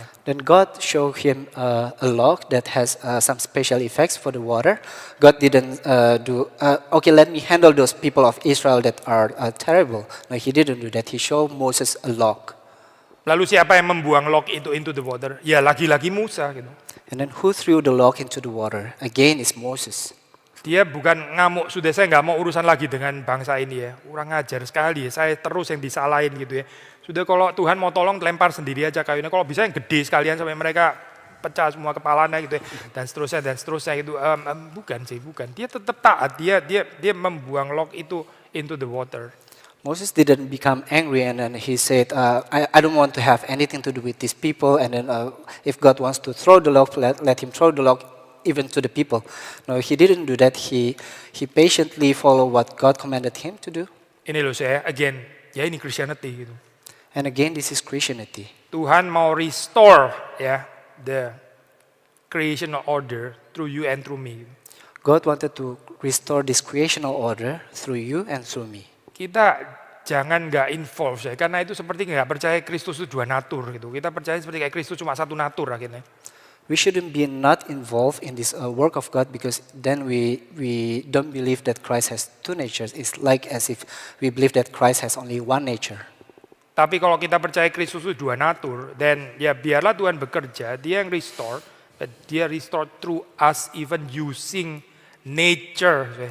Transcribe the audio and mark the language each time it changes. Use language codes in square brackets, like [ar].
[en] Then God showed him a log that has some special effects for the water. God didn't okay, let me handle those people of Israel that are terrible. No, he didn't do that. He showed Moses a log. [id] Lalu siapa yang membuang log itu [en] into the water? [id] Ya lagi-lagi Musa gitu. [en] And then who threw the log into the water? Again, it's Moses. [id] Dia bukan ngamuk, sudah saya nggak mau urusan lagi dengan bangsa ini ya. Kurang ajar sekali ya, saya terus yang disalahin gitu ya. Sudah kalau Tuhan mau tolong lempar sendiri aja kayunya. Kalau bisa yang gede sekalian sampai mereka pecah semua kepalanya gitu ya. Dan seterusnya gitu. Bukan. Dia tetap taat. Dia membuang log itu [en] into the water. Moses didn't become angry and then he said, I don't want to have anything to do with these people. And then if God wants to throw the log, let him throw the log even to the people. No, he didn't do that. He patiently followed what God commanded him to do. [id] Ini loh saya, again, ya ini Christianity gitu. [en] And again, this is Christianity. [id] Tuhan mau restore ya [en] the creational order through you and through me. God wanted to restore this creational order through you and through me. [id] Kita jangan nggak involve ya, karena itu seperti nggak percaya Kristus itu dua natur gitu. Kita percaya seperti kayak Kristus cuma satu natur akhirnya. [en] We shouldn't be not involved in this work of God because then we don't believe that Christ has two natures. It's like as if we believe that Christ has only one nature. [id] Tapi kalau kita percaya Kristus itu dua natur, dan ya biarlah Tuhan bekerja, Dia yang restore, Dia [en] restore through us even using nature.